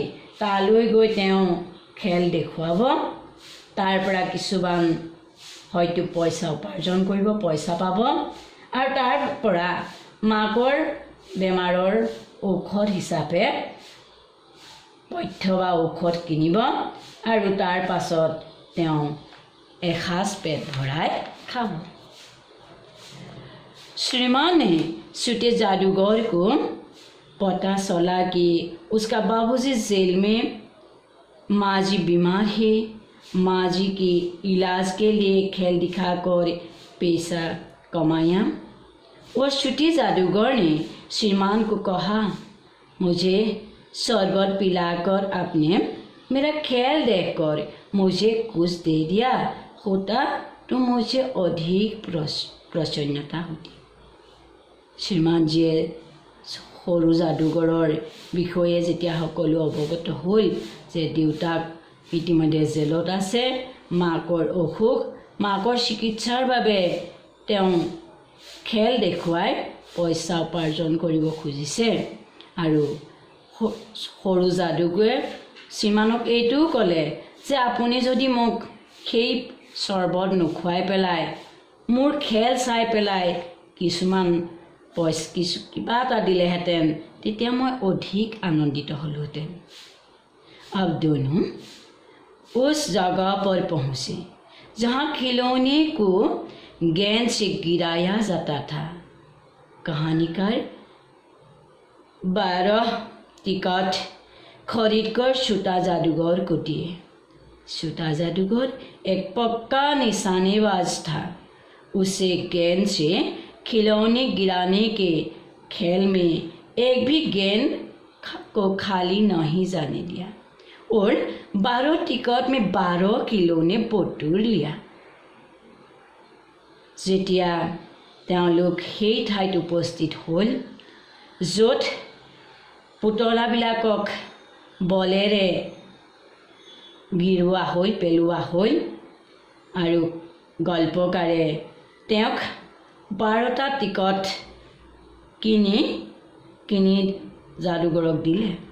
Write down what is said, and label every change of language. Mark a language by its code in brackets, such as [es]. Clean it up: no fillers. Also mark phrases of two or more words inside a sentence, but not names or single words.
[as] তালৈ গৈ তেওঁ খেল দেখুৱাব, তাৰ পৰা কিছুমান হয়তো পইচা উপাৰ্জন কৰিব, পইচা পাব, আৰু তাৰ পৰা মাকৰ বেমাৰৰ ঔষধ হিচাপে পথ্য বা ঔষধ কিনিব, আৰু তাৰ পাছত তেওঁ এসাঁজ পেট ভৰাই খাব। [hi] श्रीमान ने छोटे जादूगर को पता चला कि उसका बाबूजी जेल में, माँ जी बीमार है। माँ जी की इलाज के लिए खेल दिखाकर पैसा कमाया। वो छोटे जादूगर ने श्रीमान को कहा, मुझे शरबत पिलाकर आपने मेरा खेल देखकर मुझे कुछ दे दिया होता तो मुझे अधिक प्रसन्नता होती। [as] শ্ৰীমানজীয়ে সৰু যাদুগৰৰ বিষয়ে যেতিয়া সকলো অৱগত হ'ল যে দেউতাক ইতিমধ্যে জেলত আছে, মাকৰ অসুখ, মাকৰ চিকিৎসাৰ বাবে তেওঁ খেল দেখুৱাই পইচা উপাৰ্জন কৰিব খুজিছে, আৰু সৰু যাদুগুৱে শ্ৰীমানক এইটোও ক'লে যে আপুনি যদি মোক সেই চৰবত নোখোৱাই পেলাই মোৰ খেল চাই পেলাই কিছুমান কিবা এটা দিলেহেঁতেন তেতিয়া মই অধিক আনন্দিত হ'লোহেঁতেন। [hi] अब दोनों उस जगह पर पहुँचे जहाँ खिलौने को गेंद से गिराया जाता था। कहानीकार 12 टिकट खरीदकर छोटा जादूगर को दिए। छोटा जादूगर एक पक्का निशानेबाज था। उसे गेंद से खिलौने गिराने के खेल में एक भी गेंद को खाली नहीं जाने दिया और 12 टिकट में 12 खिलौने बटूर लिया। [as] যেতিয়া তেওঁলোক সেই ঠাইত উপস্থিত হ'ল য'ত পুতলাবিলাকক বলেৰে গিৰোৱা হ'ল, পেলোৱা হ'ল, আৰু গল্পকাৰে তেওঁক 12টা টিকট কিনি যাদুগৰক দিলে।